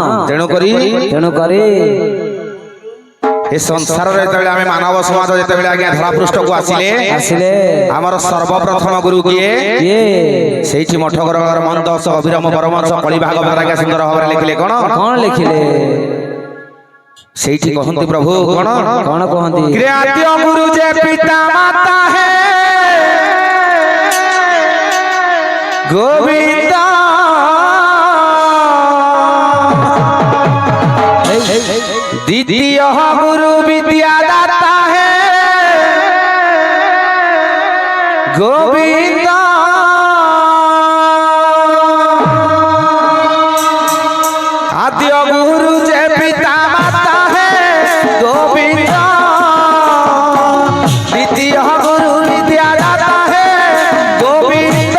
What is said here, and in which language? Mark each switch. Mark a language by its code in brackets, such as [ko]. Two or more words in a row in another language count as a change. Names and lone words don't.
[or] ତେଣୁ କରି ଏ ସଂସାରରେ ଯେତେବେଳେ ଆମେ ମାନବ ସମାଜ ଯେତେବେଳେ ଆଜ୍ଞା ଧରା ପୃଷ୍ଠକୁ ଆସିଲେ ଆମର ସର୍ବପ୍ରଥମ ଗୁରୁ କିଏ ସେଇଠି ମଠକର ମନ୍ଦସ ଅଭିରାମ ପରମହଂସ କଳିଭାଗ ଆଜ୍ଞା ସୁନ୍ଦର ଭାବରେ ଲେଖିଲେ କଣ ଲେଖିଲେ ସେଇଠି କହନ୍ତି ପ୍ରଭୁ କଣ କହନ୍ତି ଆଦ୍ୟ ଗୁରୁ ଯେ ପିତା ମାତା ହେ ଗୋବିନ୍ଦ ଦ୍ୱିତୀୟ ଗୁରୁ ବିଦ୍ୟାଦାତା ହେ ଗୋବିନ୍ଦ ଆଦ୍ୟ ଗୁରୁ ଯେ ପିତା ମାତା ହେ ଗୋବିନ୍ଦ ଦ୍ୱିତୀୟ ଗୁରୁ ବିଦ୍ୟାଦାତା ହେ ଗୋବିନ୍ଦ